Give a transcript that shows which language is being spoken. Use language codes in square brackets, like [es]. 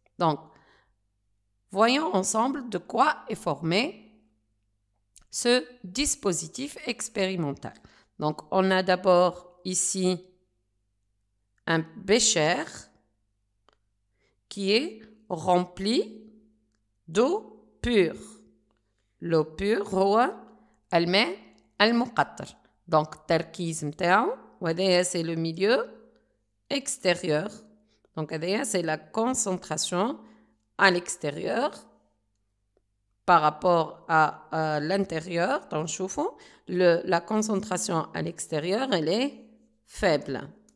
[fr] Donc, voyons ensemble de quoi est formé ce dispositif expérimental. Donc, on a d'abord ici un bécher qui est rempli d'eau pure. L'eau pure, [ar] هو الماء المقطر. [fr] Donc, [ar] التركيز متاعو وهذايا [fr] c'est le milieu extérieur. Donc, [ar] هذايا [fr] c'est la concentration à l'extérieur par rapport à l'intérieur. Donc, [ar] نشوفوا [fr] la concentration à l'extérieur, elle est faible.